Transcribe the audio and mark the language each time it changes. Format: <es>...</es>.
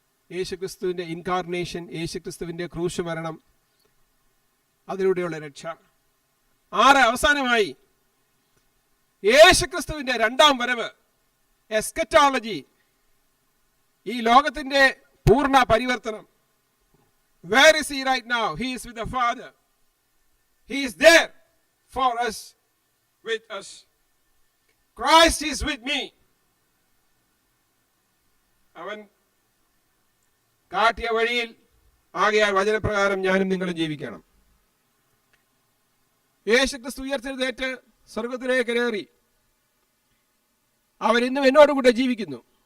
<ml>യേശുക്രിസ്തുവിൻ്റെ ഇൻകാർണേഷൻ, യേശുക്രിസ്തുവിൻ്റെ ക്രൂശ് മരണം, അതിലൂടെയുള്ള രക്ഷ. 6, അവസാനമായി യേശുക്രിസ്തുവിൻ്റെ രണ്ടാം വരവ്, എസ്കറ്റോളജി, ഈ ലോകത്തിൻ്റെ പൂർണ്ണ പരിവർത്തനം.</ml> <en>Where is he right now? He is with the Father. He is there for us, with us. Christ is with me.</en> <ml>അവൻ കാട്ടിയ വഴിയിൽ ആകയാൽ വചനപ്രകാരം ഞാനും നിങ്ങളും ജീവിക്കണം. യേശുക്രിസ്തു ഉയർത്തെഴുന്നേറ്റ് സ്വർഗത്തിലേക്ക് കയറി. അവൻ ഇന്നും എന്നോടുകൂടെ ജീവിക്കുന്നു.</ml>